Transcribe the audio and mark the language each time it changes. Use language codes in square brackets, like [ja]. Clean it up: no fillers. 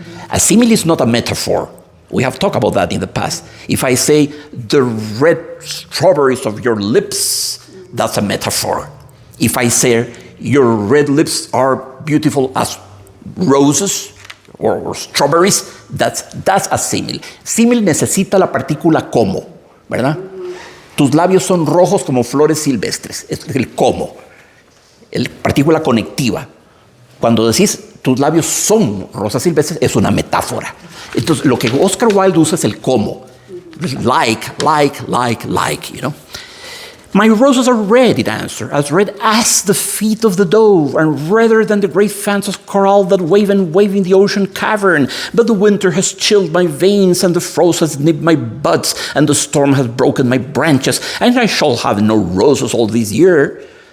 [en] A simile is not a metaphor. We have talked about that in the past. If I say, the red strawberries of your lips, that's a metaphor. If I say, your red lips are beautiful as roses or strawberries, that's a simile. [es] Simile necesita la partícula como, ¿verdad? Tus labios son rojos como flores silvestres. Es el como, la partícula conectiva. Cuando decís, tus labios son rosas silvestres, es una metáfora. Entonces, lo que Oscar Wilde usa es el como. [en] Like, you know. My roses are red, it answered, as red as the feet of the dove, and redder than the great fans of coral that wave and wave in the ocean cavern. But the winter has chilled my veins, and the frost has nipped my buds, and the storm has broken my branches, and I shall have no roses all this year.